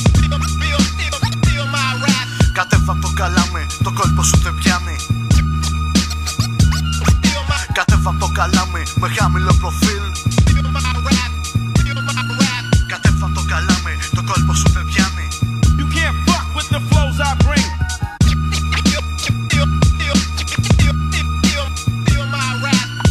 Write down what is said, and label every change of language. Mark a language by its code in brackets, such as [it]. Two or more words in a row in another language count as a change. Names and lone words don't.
[el] Κατέβα το καλάμι, το κόλπο σου δεν πιάνει. Κατέβα το καλάμι με χαμηλό προφίλ. Κατέβα το καλάμι, το κόλπο σου δεν πιάνει. [en] You can't fuck with the flows I bring. Feel my rap.